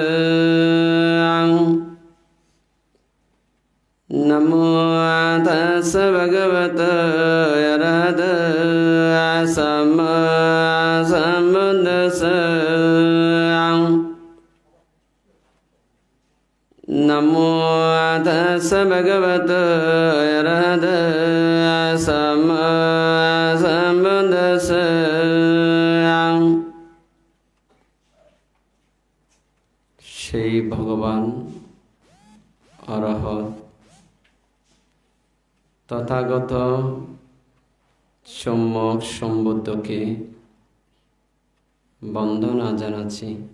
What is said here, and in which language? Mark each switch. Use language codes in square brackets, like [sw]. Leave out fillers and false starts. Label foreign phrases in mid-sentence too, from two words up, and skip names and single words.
[pi] नमो तस्स भगवते अरहतो सम्मा सम्बुद्दस्स नमो तस्स भगवते अरहतो सम्मा सम्बुद्दस्स [bn] সেই ভগবান অরহত তথাগত সম্যক সম্বুদ্ধকে বন্দনা জানাচ্ছি।